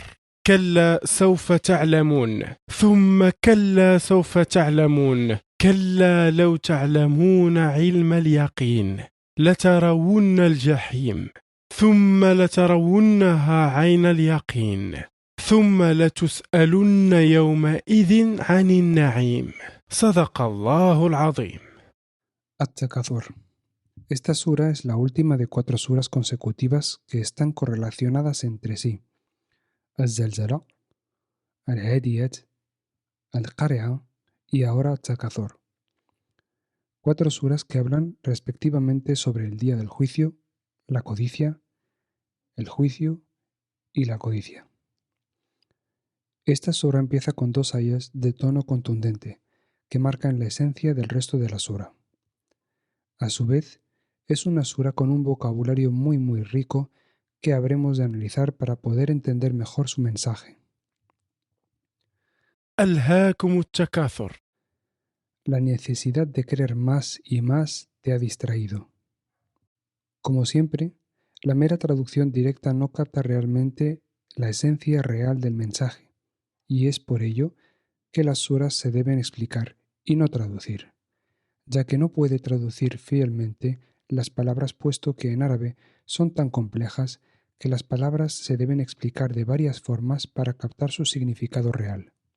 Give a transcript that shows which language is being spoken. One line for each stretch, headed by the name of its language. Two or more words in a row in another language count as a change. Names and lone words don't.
Arabic: كلا سوف تعلمون ثم كلا سوف تعلمون كلا لو تعلمون علم اليقين لترون الجحيم ثم لترونها عين اليقين ثم لتسألن يومئذ عن النعيم. صدق الله العظيم.
Spanish: At-Takathur. Esta sura es la última de 4 suras consecutivas que están correlacionadas entre sí. Al-Zalzala, Al-Hadiyat, Al-Qari'a y ahora At-Takathur. 4 suras que hablan respectivamente sobre el día del juicio, la codicia, el juicio y la codicia. Esta sura empieza con 2 ayas de tono contundente que marcan la esencia del resto de la sura. A su vez, es una sura con un vocabulario muy rico que habremos de analizar para poder entender mejor su mensaje.
Arabic: ألهاكم التكاثر.
Spanish: La necesidad de querer más y más te ha distraído. Como siempre, la mera traducción directa no capta realmente la esencia real del mensaje, y es por ello que las suras se deben explicar y no traducir, ya que no puede traducir fielmente las palabras puesto que en árabe son tan complejas que las palabras se deben explicar de varias formas para captar su significado real.